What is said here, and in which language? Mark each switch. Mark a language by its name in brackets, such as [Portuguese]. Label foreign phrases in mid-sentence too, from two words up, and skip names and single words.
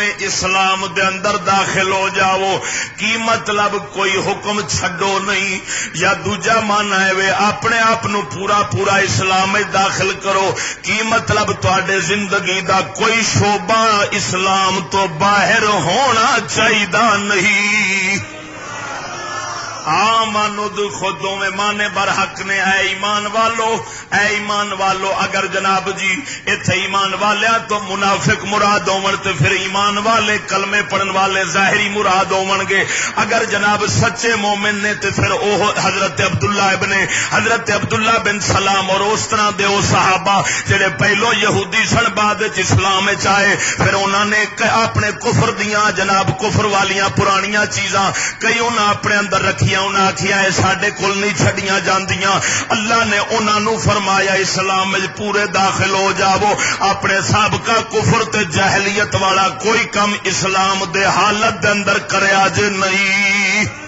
[Punjabi] اسلام دے اندر داخل ہو جاؤ کی مطلب کوئی حکم چھڈو نہیں یا دوجا معنی ہے وے اپنے آپ نو پورا پورا اسلام میں داخل کرو کی مطلب تواڈے زندگی دا کوئی شعبہ اسلام تو باہر ہونا چاہیدا نہیں [Arabic] آمنوا ادخلوا [Punjabi] میں مانے برحق نے اے ایمان والو اگر جناب جی ایتھے ایمان والیاں تو منافق مراد ہون تے پھر ایمان والے کلمے پڑھن والے ظاہری مراد ہون گے اگر جناب سچے مومن نے تے پھر او حضرت عبداللہ بن سلام اور اس طرح دے او صحابہ جڑے پہلو یہودی سن بعد وچ اسلام وچ آئے پھر انہاں نے اپنے کفر دیاں جناب کفر والیاں پرانیاں چیزاں کئی انہاں اپنے اندر رکھیاں انہاں آکھیا ہے ساڈے کول نہیں چھڈیاں جاندیاں اللہ نے انہاں نو فرمایا اسلام وچ پورے داخل ہو جاؤ اپنے سابقہ کفر تے جاہلیت والا کوئی کم اسلام دے حالت دے اندر کریا جے نہیں